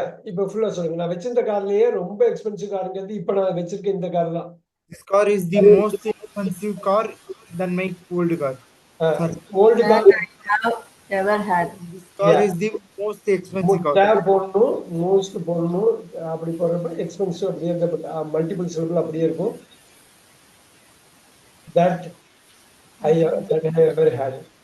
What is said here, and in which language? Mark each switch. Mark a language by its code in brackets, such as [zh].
[ta] இப்ப ஃபுல்லா சொல்லுங்க. நான் வச்சிருந்த கார்லயே ரொம்ப எக்ஸ்பென்சிவ் காருங்கிறது இப்ப நான் வச்சிருக்க இந்த கார் தான். [en] This car is the most expensive car than my old car. Old car I have ever had. This car is the most expensive car. [ta] போடணும், மோஸ்ட் போடணும். அப்படி போடுறப்ப எக்ஸ்பென்சிவ் அப்படியே மல்டிபிள் சிலபிள் அப்படியே இருக்கும். [en] That I ever had.